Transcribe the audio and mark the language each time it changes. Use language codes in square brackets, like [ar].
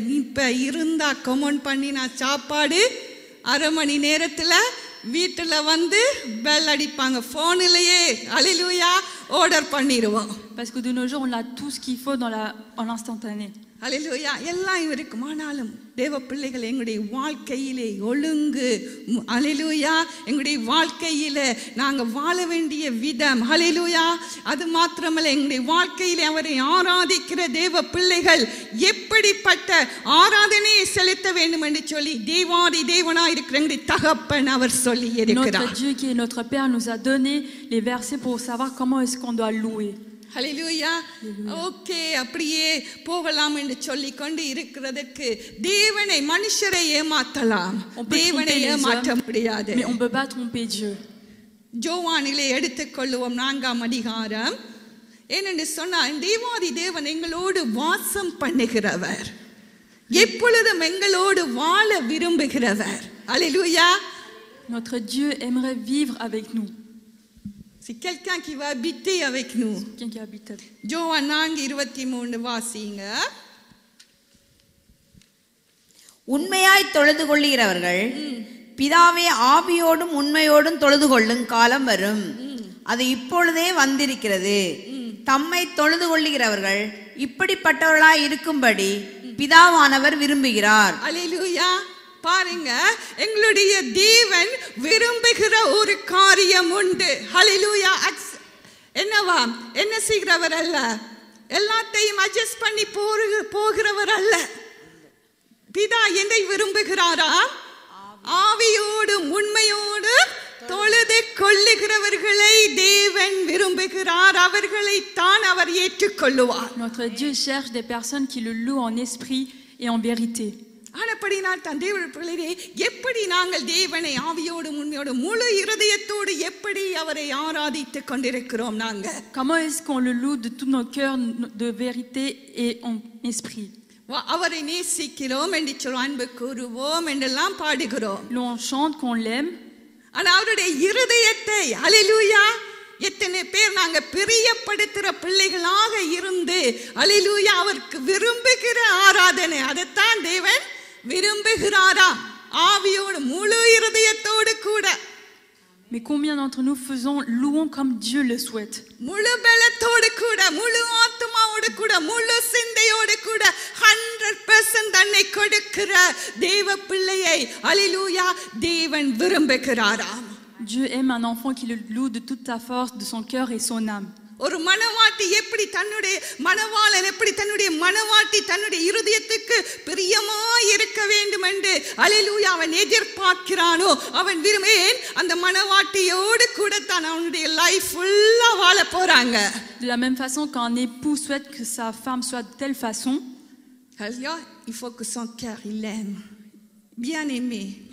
[ta] இப்ப இருந்தா கமெண்ட் பண்ணினா சாப்பாடு 1/2 மணி நேரத்துல வீட்டுல வந்து பெல் அடிப்பாங்க, போனிலேயே ஹல்லேலூயா ஆர்டர் பண்ணிடுவோம். [fr] Parce que de nos jours on a tout ce qu'il faut en instantané. [ta] ஹல்லேலூயா. எல்லாம் இருக்கும். ஆனாலும் தேவ பிள்ளைகள், எங்களுடைய வாழ்க்கையிலே ஒழுங்கு, ஹல்லேலூயா, எங்களுடைய வாழ்க்கையில நாங்க வாழ வேண்டிய விதம், ஹல்லேலூயா, அது மாத்திரமல்ல எங்களுடைய வாழ்க்கையிலே அவரை ஆராதிக்கிற தேவ பிள்ளைகள் எப்படிப்பட்ட ஆராதனையை செலுத்த வேண்டும் என்று சொல்லி தேவாதி தேவனாய் இருக்கிற எங்களுடைய தகப்பன் அவர் சொல்லி இருக்கிறார். [fr] Notre Dieu qui est notre Père nous a donné les versets pour savoir comment est-ce qu'on doit louer. [ta] Hallelujah. Okay, அப்படியே போகலாம் என்று சொல்லி கொண்டு இருக்கிறதுக்கு தேவனை, மனுஷரை ஏமாற்றலாம், தேவனை ஏமாற்ற முடியாது. [fr] Mais on peut pas tromper Dieu. [ta] ஜோவானிலே எடுத்துக்கொள்ளுவோம் 4ஆம் அதிகாரம். ஏனென்று சொன்னால் தேவாதி தேவன் எங்களோடு வாசம் பண்ணுகிறவர், எப்பொழுதும் எங்களோடு வாழ விரும்புகிறவர். ஹல்லேலூயா. [fr] Notre Dieu aimerait vivre avec nous. C'est quelqu'un qui va habiter avec nous. Quelqu'un qui habite avec. [ta] யோவான் 4:23 வாசிங்க. உண்மையாய் தொழுது கொள்ளுகிறவர்கள் பிதாவே ஆவியோடும் உண்மையோடும் தொழுது கொள்ளும் காலம் வரும், அது இப்பொழுதே வந்திருக்கிறது. தம்மை தொழுது கொள்ளுகிறவர்கள் இப்படிப்பட்டவர்களாய் இருக்கும்படி பிதாவானவர் விரும்புகிறார். அல்லேலூயா. பாருங்க, எங்களுடைய தேவன் விரும்புகிற ஒரு காரியம் உண்டு. ஹல்லேலூயா. என்னவா? என்ன செய்கிறவர் அல்ல, எல்லாத்தையும் அட்ஜஸ்ட் பண்ணி போகிறவர் அல்ல. பிதா என்னை விரும்புகிறாரா? ஆவியோடும் உண்மையோடும் தொழுது கொள்ளுகிறவர்களை தேவன் விரும்புகிறார். அவர்களை தான் அவர் ஏற்றுக்கொள்ளுவார். [fr] Notre Dieu cherche des personnes qui le louent en esprit et en vérité. [ta] ஆனபடினால் தான் தேவனுடைய பிள்ளைகளே, எப்படி நாங்கள் தேவனை ஆவியோடும் உண்மையோடும் முழு இருதயத்தோடு எப்படி அவரை ஆராதித்துக் கொண்டிருக்கிறோம்? நாங்கள் [fr] Comment est-ce qu'on le loue de tous nos cœurs, de vérité et en esprit? [ta] அவரை நேசிக்கிறோம் என்று சொல்ல, அன்பு கூறுவோம் என்றெல்லாம் பாடுகிறோம். [fr] L'on chante qu'on l'aime. [ta] ஆனா அவருடைய இருதயத்தை, அல்லேலூயா, எத்தனை பேர் நாங்க பிரியப்படுத்துற பிள்ளைகளாக இருந்து அல்லேலூயா அவருக்கு விரும்புகிற ஆராதனை, அதைத்தான் தேவன் விரும்புகிறாராம். ஆவியோடு முழு இருதயத்தோடு கூட. [fr] Mais combien d'entre nous louons comme Dieu le souhaite? [ta] முழு பலத்தோடு கூட, முழு ஆத்துமாவோடு கூட, முழு சிந்தையோடு கூட 100% தன்னை கொடுக்கிற தேவ பிள்ளையை அல்லேலூயா தேவன் விரும்புகிறாராம். [fr] Dieu aime un enfant qui le loue de toute sa force, de son cœur et son âme. [ta] ஒரு மணவாட்டி எப்படி தன்னுடைய மணவாளன் எப்படி தன்னுடைய மணவாட்டி தன்னுடைய இருதயத்துக்கு பிரியமாய் இருக்க வேண்டும் என்று அல்லேலூயா அவன் எதிர்பார்க்கிறானோ, அவன் விரும்பேன் அந்த மணவாட்டியோடு கூட தான் அவனுடைய லைஃப் ஃபுல்லா வாழ போறாங்க. [fr] De la même façon qu'un époux souhaite que sa femme soit de telle façon, il faut que son cœur il aime, bien aimé.